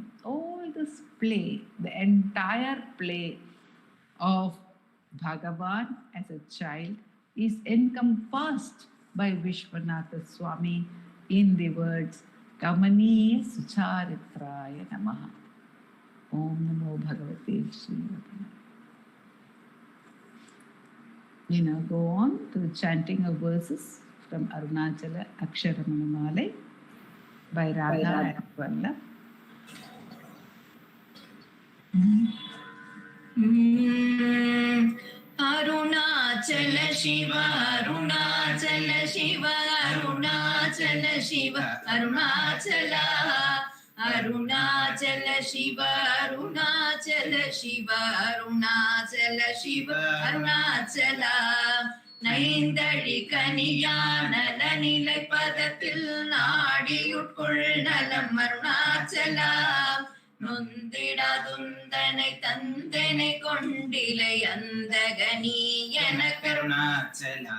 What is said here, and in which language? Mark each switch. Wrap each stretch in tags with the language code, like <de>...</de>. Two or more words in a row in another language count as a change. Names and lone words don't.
<en>All this play, the entire play of Bhagavan as a child is encompassed by Vishwanatha Swami in the words</en> <sa>कमनीय सुचरित्राय नमः. ओम् नमो भगवते श्री राधा.</sa> <en>We now go on to the chanting of verses from Arunachala Aksharamanamalai by Radha and Ujwal. Arunachala Shiva, Arunachala Shiva, Arunachala Shiva, Arunachala, Arunachala Shiva, Arunachala Shiva, Arunachala Shiva, Arunachala,</en> <ta>நைந்தழி கனியான நிலை பதத்தில் நாடியுட்கொள் நலம் அருணாச்சலா. நொந்திடாதுந்தனை தந்தனை கொண்டிலை அந்தகனி என கருணாச்சலா.</ta>